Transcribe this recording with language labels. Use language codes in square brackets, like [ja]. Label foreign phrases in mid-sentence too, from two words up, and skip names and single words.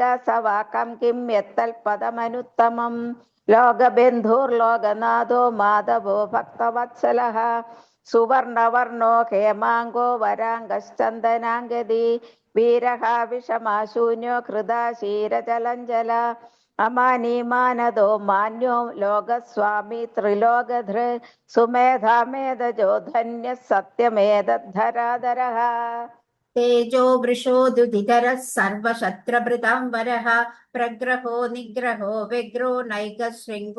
[sa] സവാകം കിം യത്തൽപദമനുത്തമം ലോകബന്ധുർലോകനാഥോ മാധവോ ഭക്തവത്സലഃ സുവർണവർണോ ഹേമാങ്കോ വരാംഗശ്ചന്ദനാംഗതി വീരഃ വിഷമാശൂന്യോ ഹൃദാശീരചലഞ്ജല അമാനീമാനദോ മാന്യോ ലോകസ്വാമി ത്രിലോകധൃ സുമേധാമേധജോ ധന്യ സത്യമേതദ്ധരാധരഃ तेजो वृषोदुदितरः सर्वशत्रभृताम्बरः प्रग्रहो निग्रहो व्यग्रो नैकः शृङ्गो